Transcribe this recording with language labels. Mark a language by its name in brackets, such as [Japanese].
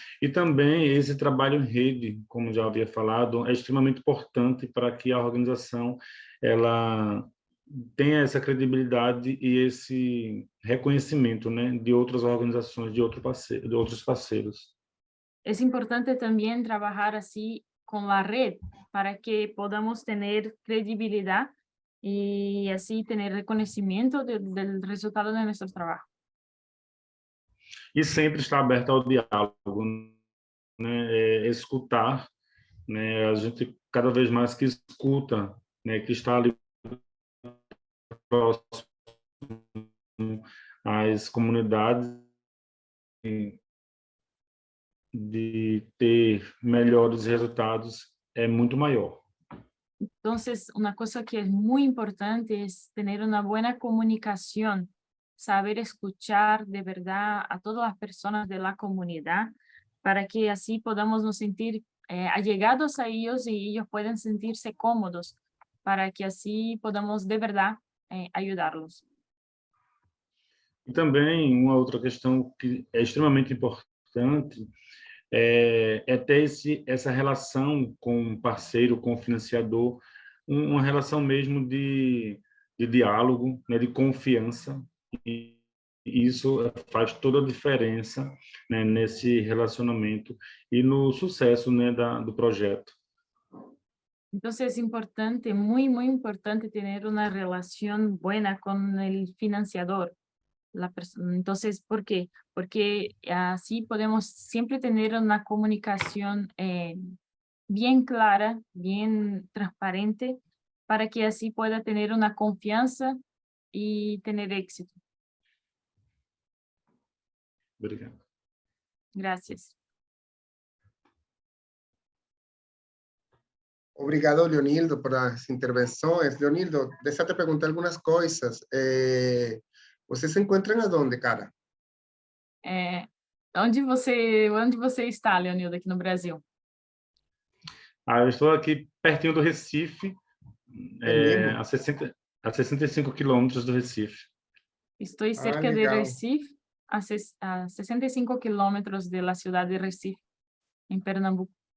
[Portuguese] E também esse trabalho em rede, como já havia falado, é extremamente importante para que a organização ela tenha essa credibilidade e esse reconhecimento, né, de outras organizações, de outros parceiros. [Spanish] Es importante también trabajar así con la red para que podamos tener credibilidad y así tener reconocimiento del resultado de nuestro trabajo. [Portuguese] E sempre estar aberto ao diálogo, né, é escutar, né, a gente cada vez mais que escuta, né, que está ali próximo às comunidades, de ter melhores resultados é muito maior. [Spanish] Entonces, una cosa que es muy importante es tener una buena comunicación, saber escuchar de verdad a todas las personas de la comunidad para que así podamos nos sentir allegados a ellos y ellos puedan sentirse cómodos para que así podamos de verdad ayudarlos. [Portuguese] E também uma outra questão que é extremamente importante é ter essa relação com o parceiro, com o financiador, uma relação mesmo de diálogo, né, de confiança, e isso faz toda a diferença, né, nesse relacionamento e no sucesso, né, do projeto. [Spanish] Entonces es importante, muy, muy importante tener una relación buena con el financiador. Entonces, ¿por qué? Porque así podemos siempre tener una comunicación bien clara, bien transparente, para que así pueda tener una confianza y tener éxito. [Portuguese] Obrigado. [Spanish] Gracias. [Portuguese] Obrigado, Leonildo, por as intervenções. Leonildo, deixa eu te perguntar algumas coisas. Você se encontra em onde, cara? Onde você está, Leonildo, aqui no Brasil? Eu estou aqui pertinho do Recife, É mesmo? a 65 quilômetros do Recife. [Spanish] Estoy cerca de [Portuguese] legal. [Spanish] Recife, a 65 kilómetros de la ciudad de Recife, en Pernambuco.